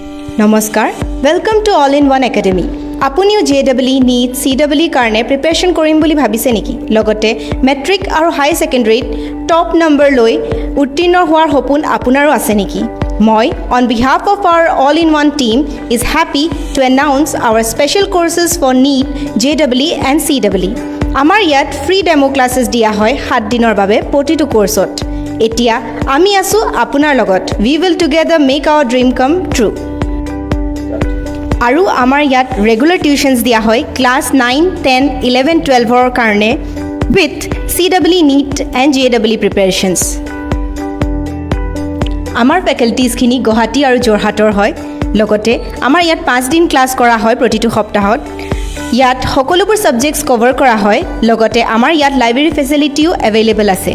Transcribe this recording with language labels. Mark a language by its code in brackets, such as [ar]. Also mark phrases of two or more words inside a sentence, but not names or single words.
[as] নমস্কাৰ [en] welcome to [as] অল ইন ওয়ান একাডেমি আপুনিও JEE Neet CEE কাৰণে প্ৰিপাৰেচন কৰিম বুলি ভাবিছে নেকি লগতে মেট্ৰিক আৰু [en] high secondaryত top number [as] লৈ উত্তীৰ্ণ হোৱাৰ সপোন আপোনাৰো আছে নেকি মই [en] on behalf of our all in one team is happy to announce our special courses for Neet JEE and CEE [as] আমাৰ ইয়াত [en] free demo classes [as] দিয়া হয় 7 দিনৰ বাবে প্ৰতিটো কোৰ্সত এতিয়া আমি আছো আপোনাৰ লগত [en] we will together make our dream come true [as] আৰু আমাৰ ইয়াত [en] regular tuitions [as] দিয়া হয় ক্লাস 9 10 11 12 ৰ কাৰণে [en] with CEE Neet and JEE preparations [as] আমাৰ ফেকাল্টিজ খিনি গুৱাহাটী আৰু যোৰহাটৰ হয় লগতে আমাৰ ইয়াত 5 দিন ক্লাস কৰা হয় প্ৰতিটো সপ্তাহত ইয়াত সকলোবোৰ [en] subjects cover [as] কৰা হয় লগতে আমাৰ ইয়াত [en] library facilityও available [as] আছে